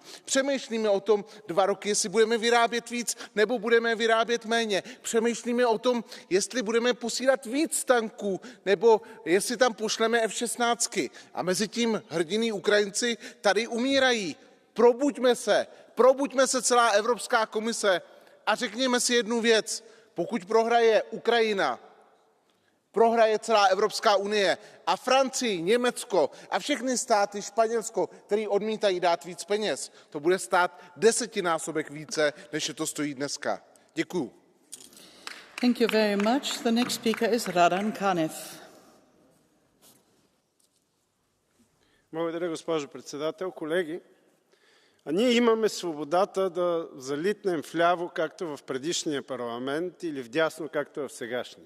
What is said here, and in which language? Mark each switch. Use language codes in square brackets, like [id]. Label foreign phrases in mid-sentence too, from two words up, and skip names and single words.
[cs] Přemýšlíme o tom 2 roky, jestli budeme vyrábět víc nebo budeme vyrábět méně. Přemýšlíme o tom, jestli budeme posílat víc tanků nebo jestli tam pošleme F-16. A mezi tím hrdinní Ukrajinci tady umírají. Probuďme se celá Evropská komise a řekněme si jednu věc. Pokud prohraje Ukrajina, prohraje celá Evropská unie a Francii, Německo a všechny státy, Španělsko, který odmítají dát víc peněz, to bude stát 10násobek více, než je to stojí dneska. Děkuju. [en] Thank you very much. The next speaker is Radan Kanev. [bg] Благодаря, госпожо председател. Колеги, ние имаме свободата да залитнем вляво, както в предишния парламент, или вдясно, както в сегашния.